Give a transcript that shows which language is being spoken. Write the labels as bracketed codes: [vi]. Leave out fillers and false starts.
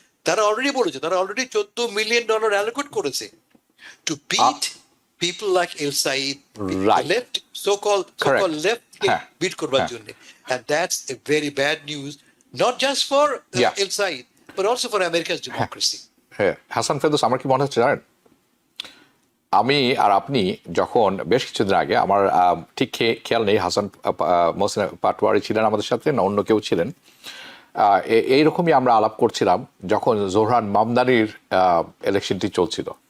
[bn] তারা অলরেডি বলেছে, তারা অলরেডি $14 মিলিয়ন অ্যালোকেট করেছে [en] to beat people like El Said, so-called left [bn] bit করবার জন্য। [en] And that's a very bad news not just for Yeah. El Said, but also for America's democracy. [bn] হ্যাঁ, হাসান ফেরদৌস, আমার কি মনে হচ্ছে জানেন, আমি আর আপনি যখন বেশ কিছুদিন আগে, আমার ঠিক খেয়াল নেই হাসান মোহসিন পাটোয়ারি ছিলেন আমাদের সাথে না অন্য কেউ ছিলেন, এইরকমই আমরা আলাপ করছিলাম যখন জোহরান মামদানির ইলেকশনটি চলছিল।